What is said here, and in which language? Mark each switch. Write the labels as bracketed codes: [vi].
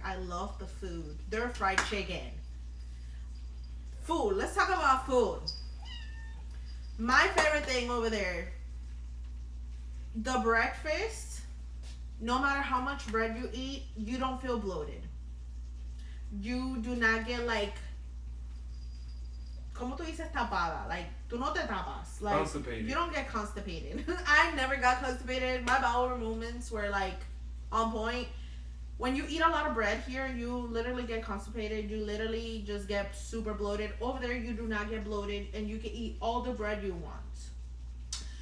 [en] I love the food. Their fried chicken. Food. Let's talk about food. My favorite thing over there, the breakfast. No matter how much bread you eat, you don't feel bloated. You do not get like [es] ¿cómo tú dices tapada? Like, tú no te tapas. Like, [en] Constipated. you don't get constipated. I never got constipated. My bowel movements were like on point. When you eat a lot of bread here, you literally get constipated. You literally just get super bloated. Over there, you do not get bloated, and you can eat all the bread you want.